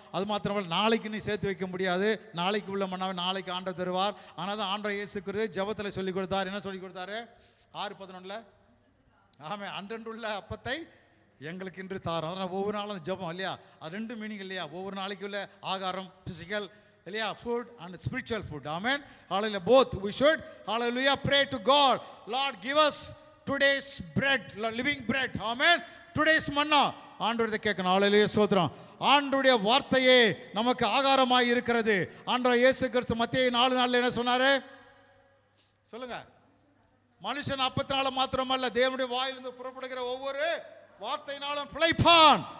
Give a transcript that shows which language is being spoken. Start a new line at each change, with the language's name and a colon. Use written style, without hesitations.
Tamil: அது மாத்திரமல்ல, நாளைக்கு நீ சேர்த்து வைக்க முடியாது. நாளைக்கு உள்ள மன்னாவை நாளைக்கு ஆண்டவர் தருவார். ஆனால் தான் ஆண்டவர் இயேசு கிறிஸ்து ஜெபத்தில் சொல்லிக் கொடுத்தார். என்ன சொல்லிக் கொடுத்தாரு? 6:11 ஆமாம், அன்றன்றுள்ள அப்பத்தை எங்களுக்கு இன்று தாரும். அதனால் ஒவ்வொரு நாளும் ஜெபம் இல்லையா, அது 2 மீனிங் இல்லையா. ஒவ்வொரு நாளைக்கு உள்ள ஆகாரம் பிசிக்கல் இல்லையா,
English: Food and spiritual food.
Tamil: Amen, hallelujah.
English: both we should hallelujah pray to God, Lord give us today's bread, living bread.
Tamil: Amen.
English: today's manna
Tamil: ஆண்டவரே கேட்கணும். ஹல்லேலூயா, ஸ்தோத்திரம். ஆண்டவருடைய வார்த்தையே நமக்கு ஆகாரமாய் இருக்கிறது. ஆண்டவர் இயேசு கிறிஸ்து மத்தேயு 4:4 என்ன சொன்னாரு சொல்லுங்க? மனுஷன் அப்பத்தினால மாத்திரமல்ல, தேவனுடைய வாயிலிருந்து புறப்படுகிற ஒவ்வொரு வார்த்தையினாலும் பிழைப்பான்.